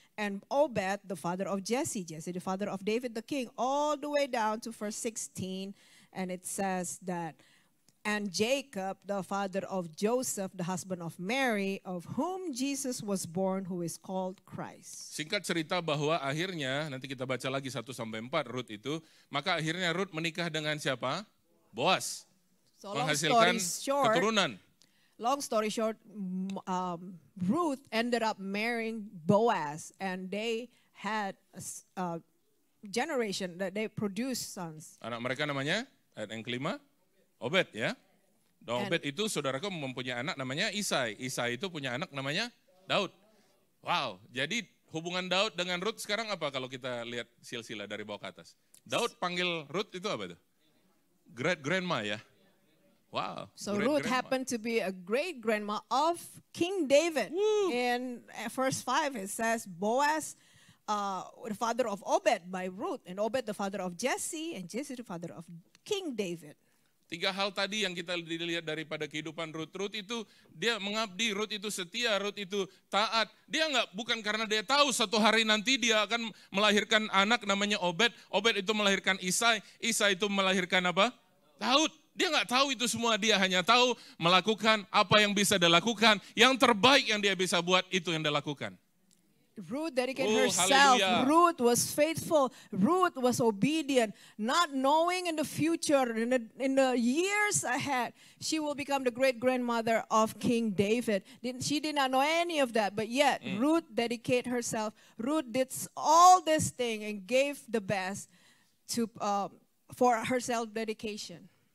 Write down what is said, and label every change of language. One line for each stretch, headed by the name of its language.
English: And Obed, the father of Jesse, Jesse, the father of David the king, all the way down to verse 16. And it says that, and Jacob, the father of Joseph, the husband of Mary, of whom Jesus was born, who is called Christ.
Indonesian: Singkat cerita bahwa akhirnya, nanti kita baca lagi 1-4 Ruth itu, maka akhirnya Ruth menikah dengan siapa? Boaz.
English: So long
Indonesian: Menghasilkan
English: story short,
Indonesian: keturunan.
English: Long story short, Ruth ended up marrying Boaz, and they had a generation that they produced sons.
Indonesian: Anak mereka namanya, ayat yang kelima, Obed ya. Dan Obed itu saudaraku mempunyai anak namanya Isai. Isai itu punya anak namanya Daud. Wow, jadi hubungan Daud dengan Ruth sekarang apa kalau kita lihat silsilah dari bawah ke atas? Daud panggil Ruth itu apa itu?
English: Great grandma
Indonesian: ya. Wow.
English: So Ruth happened to be a great grandma of King David. Woo. In verse 5 it says Boaz, the father of Obed by Ruth, and Obed the father of Jesse, and Jesse the father of King David.
Indonesian: 3 hal tadi yang kita dilihat daripada kehidupan Ruth. Ruth itu dia mengabdi, Ruth itu setia, Ruth itu taat. Dia bukan karena dia tahu satu hari nanti dia akan melahirkan anak namanya Obed. Obed itu melahirkan Isai, Isai itu melahirkan apa? Daud. Dia nggak tahu itu semua, dia hanya tahu melakukan apa yang bisa dia lakukan. Yang terbaik yang dia bisa buat, itu yang dia lakukan.
English: Ruth dedicated Oh, herself. hallelujah. Ruth was faithful. Ruth was obedient, not knowing in the future, in the years ahead, she will become the great grandmother of King David. She did not know any of that, but yet Ruth dedicated herself. Ruth did all this thing and gave the best to for her self-dedication.